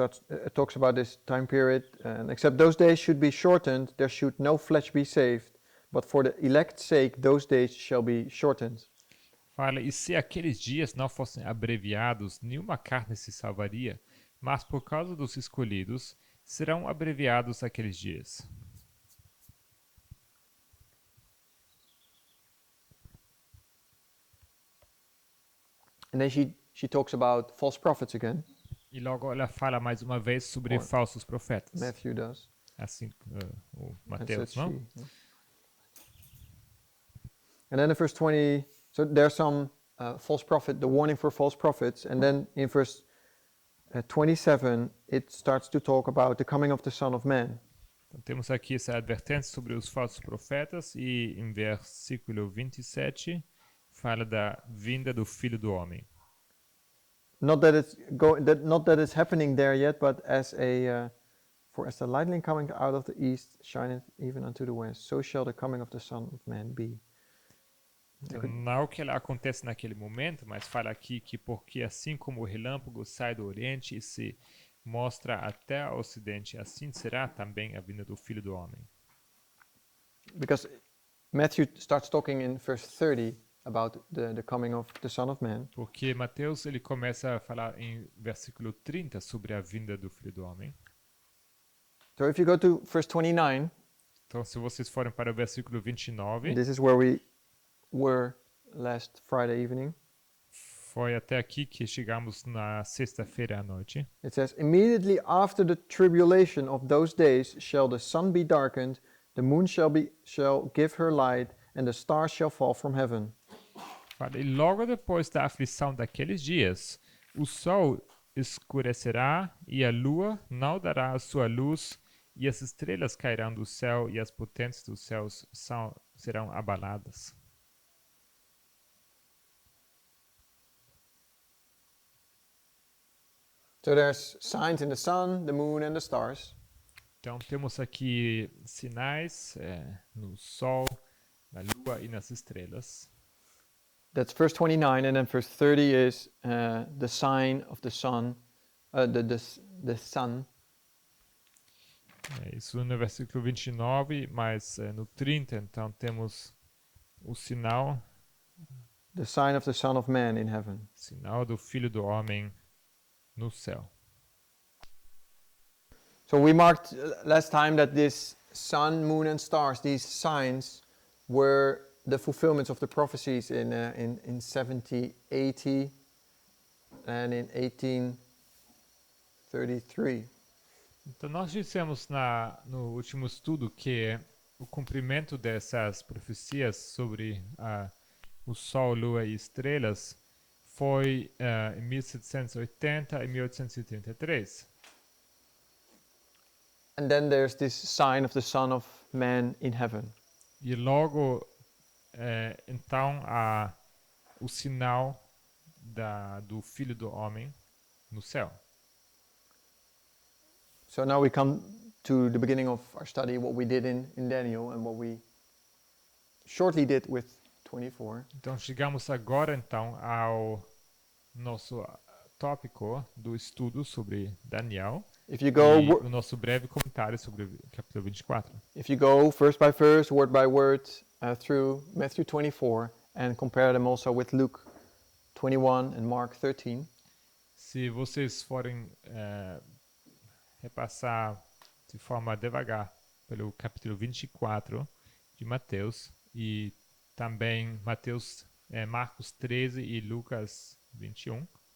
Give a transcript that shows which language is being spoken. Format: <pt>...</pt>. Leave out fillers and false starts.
<en>It talks about this time period, and except those days should be shortened, there should no flesh be saved, but for the elect's sake those days shall be shortened.</en> <pt>fala, e se aqueles dias não fossem abreviados, nenhuma carne se salvaria, mas por causa dos escolhidos, serão abreviados aqueles dias.</pt> <en>And then she talks about false prophets again.</en> <pt>E logo ela fala mais uma vez sobre</pt> <en>Or-</en> <pt>falsos profetas.</pt> <en>Matthew does.</en> <pt>Assim, o</pt> <en>And</en> <pt>Mateus,</pt> <en>says</en> <pt>não?</pt> <en>she, yeah. And then in verse 20, so there's some false prophet, the warning for false prophets, and then in verse 27, it starts to talk about the coming of the Son of Man.</en> <pt>Então, temos aqui essa advertência sobre os falsos profetas e em versículo 27 fala da vinda do Filho do Homem.</pt> <en>Not that it's happening there yet, but as for as the lightning coming out of the east shineth even unto the west, so shall the coming of the Son of Man be.</en> <pt>Então, não que ela acontece naquele momento, mas fala aqui que porque assim como o relâmpago sai do oriente e se mostra até ao ocidente, assim será também a vinda do Filho do Homem.</pt> <en>Because Matthew starts talking in verse 30 about the coming of the Son of Man.</en> <pt>Porque Mateus ele começa a falar em versículo 30 sobre a vinda do Filho do Homem.</pt> <en>So if you go to verse 29,</en> <pt>Então, se vocês forem para o versículo 29,</pt> <en>this is where we were last Friday evening.</en> <pt>foi até aqui que chegamos na sexta-feira à noite.</pt> <en>It says, immediately after the tribulation of those days shall the sun be darkened, the moon shall give her light, and the stars shall fall from heaven.</en> <pt>Fala, e logo depois da aflição daqueles dias, o sol escurecerá e a lua não dará a sua luz, e as estrelas cairão do céu e as potências dos céus serão abaladas.</pt> <en>So there's signs in the sun, the moon, and the stars.</en> <pt>Então temos aqui sinais no sol, na lua e nas estrelas.</pt> <en>That's verse 29, and then verse 30 is the sign of the sun, the sun.</en> <pt>Isso no versículo 29, mas no 30, então temos o sinal,</pt> <en>The sign of the Son of Man in heaven.</en> <pt>sinal do Filho do Homem no céu.</pt> <en>So we marked last time that this sun, moon, and stars, these signs, were the fulfillments of the prophecies in 7080 and in 1833.</en> <pt>Então nós dissemos no último estudo que o cumprimento dessas profecias sobre o Sol, Lua e estrelas foi em 1780 e 1833.</pt> <en>And then there's this sign of the Son of Man in heaven.</en> <pt>E logo então o sinal do Filho do Homem no céu.</pt> <en>So now we come to the beginning of our study, what we did in Daniel and what we shortly did with 24.</en> <pt>Então chegamos agora então ao nosso tópico do estudo sobre Daniel</pt> <en>If you</en> <pt>e</pt> <en>go,</en> <pt>o nosso breve comentário sobre o capítulo 24.</pt> <en>if you go verse by verse, word by word, through Matthew 24 and compare them also with Luke 21 and Mark 13,</en> <pt>Se vocês forem repassar de forma devagar pelo capítulo 24 de Mateus e também Marcos 13 e Lucas 21,</pt>